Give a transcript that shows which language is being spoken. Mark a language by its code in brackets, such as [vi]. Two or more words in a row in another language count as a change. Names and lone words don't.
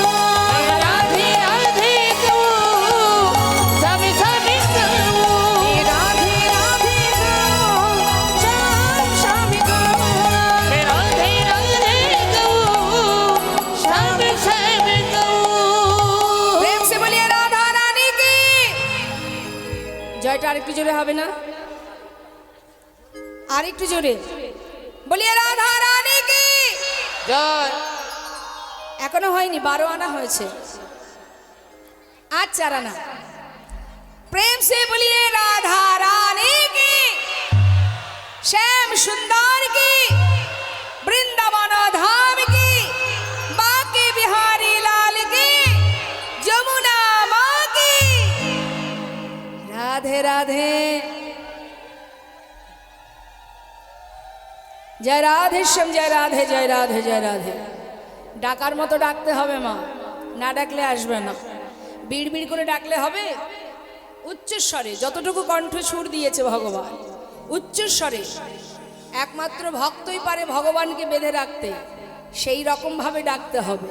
[hi] राधे राधे गाओ, सब सब गाओ। राधे राधे गाओ, शाम शाम गाओ। राधे राधे गाओ, सब सब गाओ। प्रेम से बोलिए राधा रानी की [bn] জয়টা আরেকটু জোরে হবে না? আরেকটু জোরে [hi] বলিए राधा रानी की। [bn] জয়। এখনো হয়নি, 12 আনা হয়েছে, আর 4 আনা। [hi] प्रेम से बोलिए राधा रानी की, श्याम सुंदर की, वृंदावन धाम की, बांके बिहारी लाल की, जमुना माँ की। राधे राधे। जय राधे श्याम, जय राधे, जय राधे, जय राधे। [bn] ডাকার মতো ডাকতে হবে মা, না ডাকলে আসবে না। বিড় বিড় করে ডাকলে হবে? উচ্চস্বরে, যতটুকু কণ্ঠ সুর দিয়েছে ভগবান, উচ্চস্বরে। একমাত্র ভক্তই পারে ভগবানকে বেঁধে রাখতে, সেই রকম ভাবে ডাকতে হবে।